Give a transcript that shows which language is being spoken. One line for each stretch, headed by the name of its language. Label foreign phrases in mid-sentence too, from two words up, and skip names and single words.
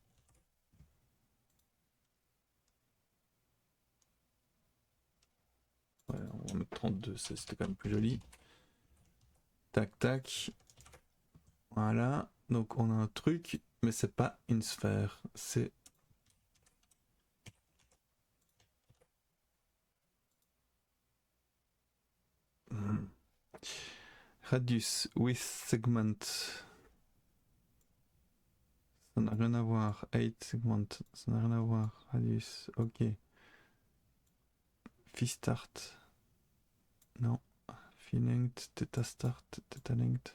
French: Ouais, on va mettre 32, c'était quand même plus joli. Tac, tac. Voilà. Donc on a un truc, mais c'est pas une sphère. C'est...
English: Radius with segment.
French: Ça n'a rien à voir. 8 segment. Ça n'a rien à voir.
English: Radius. Ok. Phi start. Non. Phi length. Theta start. Theta length.